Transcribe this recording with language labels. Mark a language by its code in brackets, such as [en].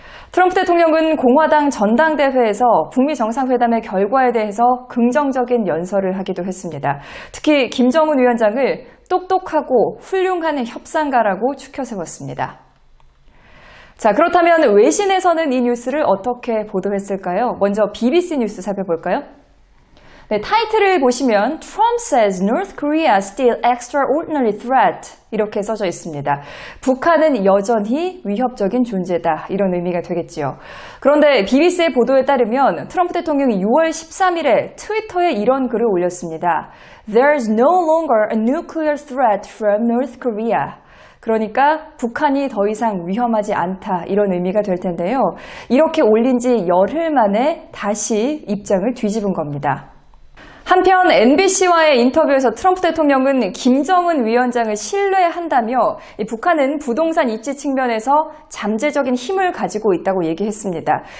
[ko] 트럼프 대통령은 공화당 전당대회에서 북미 정상회담의 결과에 대해서 긍정적인 연설을 하기도 했습니다. 특히 김정은 위원장을 똑똑하고 훌륭한 협상가라고 추켜 세웠습니다. 자, 그렇다면 외신에서는 이 뉴스를 어떻게 보도했을까요? 먼저 BBC 뉴스 살펴볼까요? 네, 타이틀을 보시면 [en] Trump says North Korea still extraordinary threat [ko] 이렇게 써져 있습니다. 북한은 여전히 위협적인 존재다 이런 의미가 되겠지요. 그런데 BBC의 보도에 따르면 트럼프 대통령이 6월 13일에 트위터에 이런 글을 올렸습니다. [en] There's no longer a nuclear threat from North Korea. [ko] 그러니까 북한이 더 이상 위험하지 않다 이런 의미가 될 텐데요. 이렇게 올린 지 열흘 만에 다시 입장을 뒤집은 겁니다. 한편 NBC와의 인터뷰에서 트럼프 대통령은 김정은 위원장을 신뢰한다며 북한은 부동산 입지 측면에서 잠재적인 힘을 가지고 있다고 얘기했습니다.